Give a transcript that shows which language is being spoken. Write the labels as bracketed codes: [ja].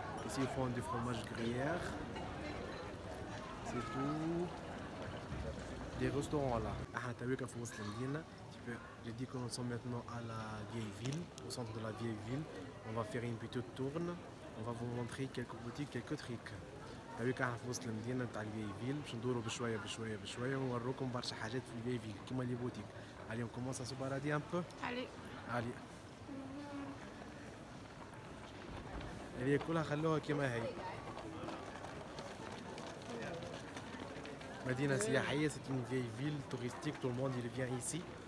[fr] Ici ils font du fromage Gruyère. C'est tout. Des restaurants là. Ah, t'as vu qu'à [ar] Fos Lamdina, [fr] j'ai dit que nous sommes maintenant à la vieille ville, au centre de la vieille ville. On va faire une petite tourne. On va vous montrer quelques boutiques, quelques trucs. t'as vu qu'à Fos Lamdina, dans la vieille ville, [ar] باش ندوروا بشوية بشوية بشوية ونوريكم برشا حاجات في [fr] الفيي فيل [ar] كيما [fr] لي بوتيك. Allez, on commence à se balader un peu. Allez. Allez. [ar] هذه كلها خلوها كما هي. مدينة سياحية, [fr] c'est une vieille ville touristique, tout le monde il vient ici.